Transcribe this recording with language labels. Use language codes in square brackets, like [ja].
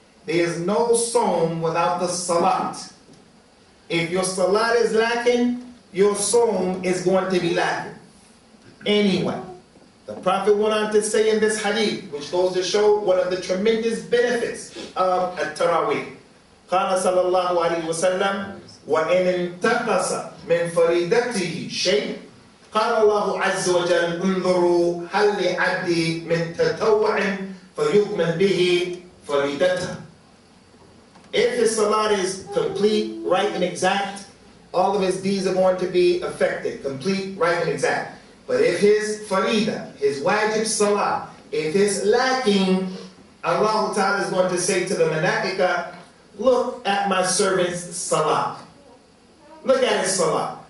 [en] There is no sawm without the salat. If your salat is lacking, your sawm is going to be lacking. Anyway, the Prophet went on to say in this hadith, which goes to show one of the tremendous benefits of at-Taraweeh. [ar] قال صلى الله عليه وسلم وإن انتقص من فريدته شيء قال الله عز وجل انظروا هل لعبدي من تطوع فيكمل به فريدته. [en] If his salat is complete, right and exact, all of his deeds are going to be affected, complete, right and exact. But if his farida, his wajib salah, if it's lacking, Allah Ta'ala is going to say to the malaika, look at my servant's salah. Look at his salah.